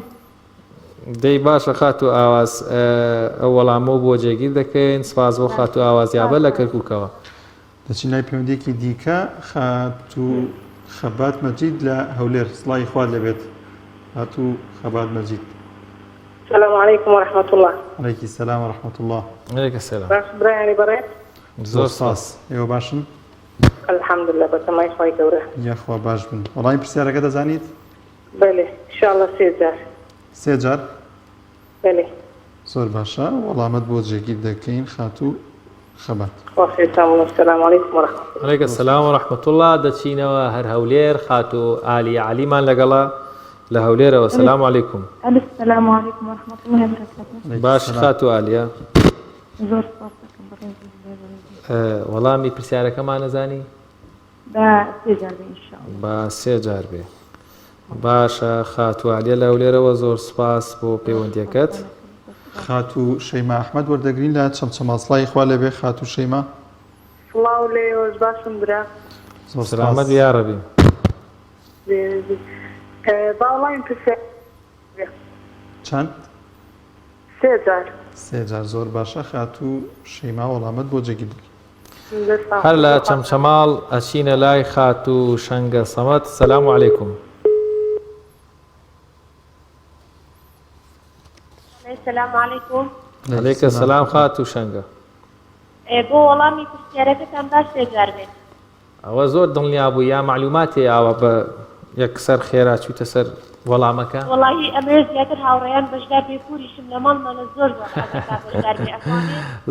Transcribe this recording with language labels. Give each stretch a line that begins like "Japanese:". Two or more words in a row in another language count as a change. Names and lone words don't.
Central Kurdish: دەی باشە خاتوو ئاواز ئەو وەڵامە بۆ جێگیر دەکەین. سپاس بۆ خاتوو ئاواز یابە لە کەرکووکەوە. دەچین لای پەیوەندێکی دیکە. خاتوو خەبات مەجید لە هەولێر. سڵای خوارد لەبێت خاتوو خەبات مەجید.
Arabic: السلام عليكم ورحمة الله. عليكم السلام ورحمة الله. عليك السلام.
Central Kurdish: باش برایانی بەڕێ؟ زۆر سپاس. ئێوە باشن؟
Arabic: الحمد لله
Central Kurdish: بەسەمای خۆی گەورە. یاخوا باش بن. وەڵامی پرسیارەکە دەزانیت؟ بەڵێ
Arabic: انشاءالله
Central Kurdish: سێ جار. سێ جار؟ بەڵێ. زۆر باشە، وەڵامەت بۆ جێگیر دەکەین. خاتوو خەبات.
Arabic: السلام عليكم ورحمة الله. عليك السلام ورحمة الله.
Central Kurdish: دەچینەوە هەر هەولێر. خاتوو ئالی عەلیمان لەگەڵا لە هەولێرەوە.
Arabic: سەلام عەلەیکم. السلام عليكم ورحمة الله وبركاته.
Central Kurdish: باش خاتوو ئالیە. زۆر سپاس دەکەم. وەڵامی پرسیارەکەمان نەزانی؟ بە سێ جار بێ
Arabic: ئینشاءالله.
Central Kurdish: بە سێ جار بێ. باشە خاتوو ئالیە لە هەولێرەوە. زۆر سپاس بۆ پەیوەندیەکەت. خاتوو شەیما ئەحمەد وەردەگرین لە چەمچەما. سڵای خوا لێبێ خاتوو شەیما. سڵاو لێوەش باشم برا. زۆر سلامەت
Arabic: یا ڕەبی.
Central Kurdish: باوەڵامی پرسیار چەند؟ سێ جار. سێ جار. زۆر باشە خاتوو شەیما وەڵامەت بۆ جێگیر دەکەین. هەر لە چەمچەماڵ ئەچینە لای خاتوو شەنگە سەمەد.
Arabic: سەلام عەلەیکم. السلام عليكم. عليك السلام
Central Kurdish: خاتوو شەنگە. بۆ وەڵامی پرسیارەکەتان باش سێ جار بێت. ئەوە زۆر دڵنیا بوو یا معلوماتی ئاوە بە یەکسەر خێرا چووتە سەر وەڵامەکە؟ وەڵاهی ئەمە زیاتر هاوڕێیان بەشدار بێ پوریشم لە ماڵمانە زۆر بەشدار بێ ئەفانێ.